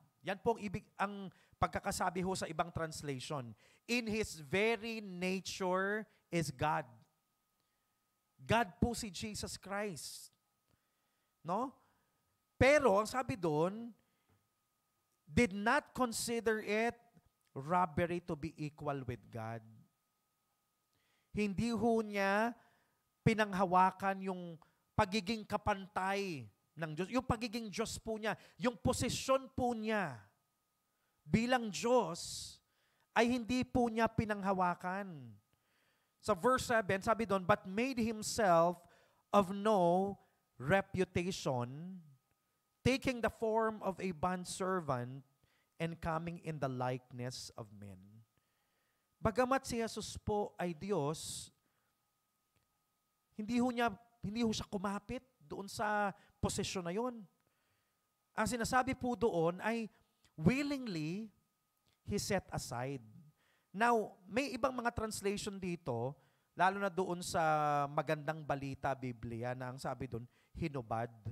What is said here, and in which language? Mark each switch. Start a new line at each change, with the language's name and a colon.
Filipino: Yan po ang pagkakasabi ho sa ibang translation.
English: In His very nature is God.
Filipino: God po si Jesus Christ. No? Pero, ang sabi doon,
English: did not consider it robbery to be equal with God.
Filipino: Hindi ho niya pinanghawakan yung pagiging kapantay ng Diyos. Yung pagiging Diyos po niya, yung posisyon po niya bilang Diyos ay hindi po niya pinanghawakan. Sa verse 7, sabi doon,
English: but made Himself of no reputation, taking the form of a bondservant and coming in the likeness of men.
Filipino: Bagamat si Jesus po ay Diyos, hindi ho siya kumapit doon sa posisyon na yun. Ang sinasabi po doon ay
English: willingly He set aside.
Filipino: Now, may ibang mga translation dito, lalo na doon sa Magandang Balita Biblia, na ang sabi doon, hinubad.